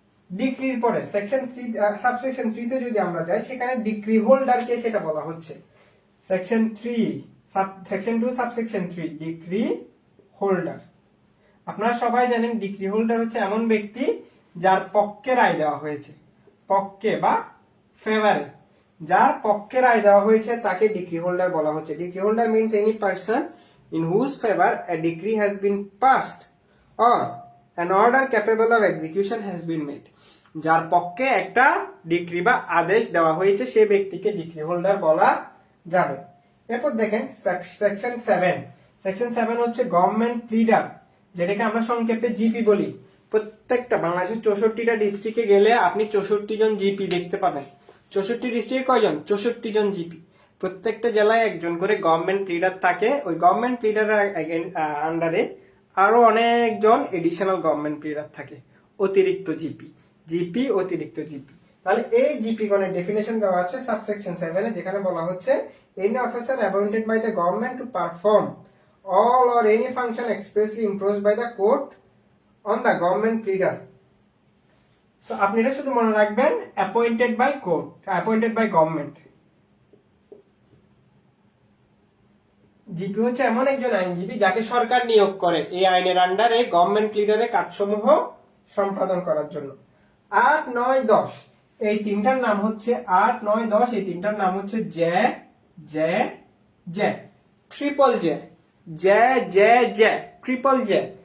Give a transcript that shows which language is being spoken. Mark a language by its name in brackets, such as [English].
[Bangla] ডিক্রির পরে section 3 subsection 3 তে যদি আমরা যাই, সেখানে ডিক্রি হোল্ডারকে সেটা বলা হচ্ছে section 3 section 2 subsection 3 decree holder. আপনারা সবাই জানেন ডিক্রি হোল্ডার হচ্ছে এমন ব্যক্তি যার পক্ষে রায় দেওয়া হয়েছে, পক্ষে বা ফেভারে, যার পক্ষে রায় দেওয়া হয়েছে তাকে ডিক্রি হোল্ডার বলা হচ্ছে। [English] Decree holder means any person in whose favor a decree has been passed or an order capable of execution has been made. [Bangla] যার পক্ষে একটা ডিক্রি বা আদেশ দেওয়া হয়েছে সে ব্যক্তিকে ডিক্রি হোল্ডার বলা যাবে। এরপর দেখেন সেকশন 7। সেকশন 7 হচ্ছে গভর্নমেন্ট প্লিডার, যেটাকে আমরা সংক্ষেপে জিপি বলি। প্রত্যেকটা বাংলাদেশের 64টা ডিস্ট্রিক্টে গেলে আপনি 64 জন জিপি দেখতে পাবেন। 64 ডিস্ট্রিক্টে কয়জন? 64 জন জিপি। প্রত্যেকটা জেলায় একজন করে গভর্নমেন্ট প্লিডার থাকে। ওই গভর্নমেন্ট প্লিডারের আন্ডারে আরো অনেকজন এডিশনাল গভর্নমেন্ট প্লিডার থাকে, অতিরিক্ত জিপি। জিপি অতিরিক্ত জিপি। তাহলে এই জিপি গণের ডেফিনেশন দেওয়া আছে সাবসেকশন 7 এ, যেখানে বলা হচ্ছে [English] any officer appointed by the government to perform all or any function expressly imposed by the court on the government pleader. So [Bangla] আপনি এটা শুধু মনে রাখবেন [English] appointed by court, appointed by government। [Bangla] GP হচ্ছে এমন একজন আইনজীবী যাকে সরকার নিয়োগ করে এই আইনের আন্ডারে গভর্নমেন্ট প্লিডারের কাজসমূহ সম্পাদন করার জন্য। 8, 9, 10 এই তিনটার নাম হচ্ছে 8, 9, 10 এই তিনটার নাম হচ্ছে J J J, triple J, J J J, triple J.